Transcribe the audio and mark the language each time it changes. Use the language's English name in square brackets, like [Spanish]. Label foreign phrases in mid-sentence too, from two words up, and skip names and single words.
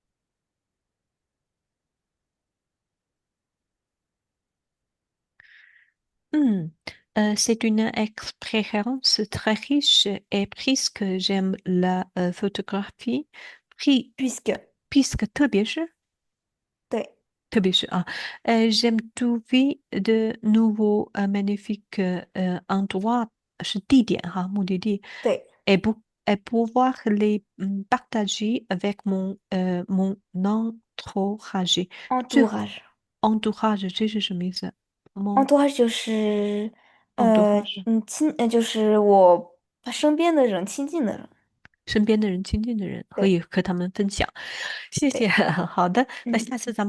[French] Hmm. C'est une expérience très riche et puisque j'aime la photographie, puis- Puisque, [Chinese] puisque 特别是对 [French] j'aime trouver de nouveaux magnifiques endroits, [Chinese] 是地点哈，目的地，对 [French] et pouvoir les partager avec mon entourage. [Chinese] 最 [French] entourage. [Chinese] entourage 这是什么意思？mon entourage 就是 entourage 就是我身边的人，亲近的人。身边的人、亲近的人，可对以和他们分享。谢谢，对，好的，那嗯。下次咱们俩。